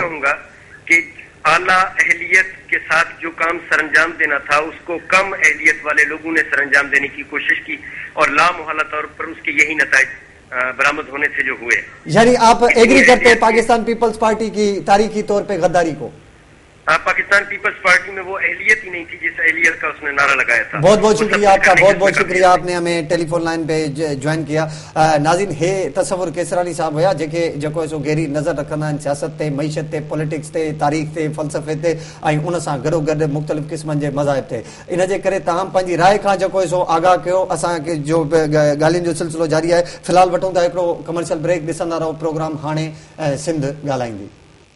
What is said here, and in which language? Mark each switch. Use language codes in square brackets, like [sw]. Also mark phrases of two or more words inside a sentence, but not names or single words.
[ur] کہوں گا کہ اعلیٰ اہلیت کے ساتھ جو کام سر انجام دینا تھا اس کو کم اہلیت والے لوگوں نے سر انجام دینے کی کوشش کی اور لامحالہ طور پر اس کے یہی نتائج برآمد ہونے سے جو ہوئے. یعنی آپ ایگری کرتے ہیں پاکستان پیپلز پارٹی کی تاریخی طور پہ غداری کو؟ پاکستان پیپلز پارٹی میں وہ اہلیت ہی نہیں تھی جس اہلیت کا اس نے نعرہ لگایا تھا. بہت بہت شکریہ آپ کا، بہت بہت شکریہ آپ نے ہمیں ٹیلی فون لائن پہ جوائن کیا. [sd] ناظرین، ہے تصور کیسرانی صاحب हुआ जेको सो गहरी नज़र रखंदा आहिनि सियासत ते, मईशत ते, पॉलिटिक्स ते, तारीख़ ते, फ़लसफ़े ते ऐं उन सां गॾो गॾु मुख़्तलिफ़ क़िस्मनि जे मज़ाहिब ते. इन जे करे तव्हां पंहिंजी राय खां जेको सो आगाह कयो. असांखे जो ॻाल्हियुनि जो सिलसिलो जारी आहे. फ़िलहाल वठूं था हिकिड़ो [en] commercial break. [sd] ॾिसंदा रहो प्रोग्राम हाणे सिंध ॻाल्हाईंदी.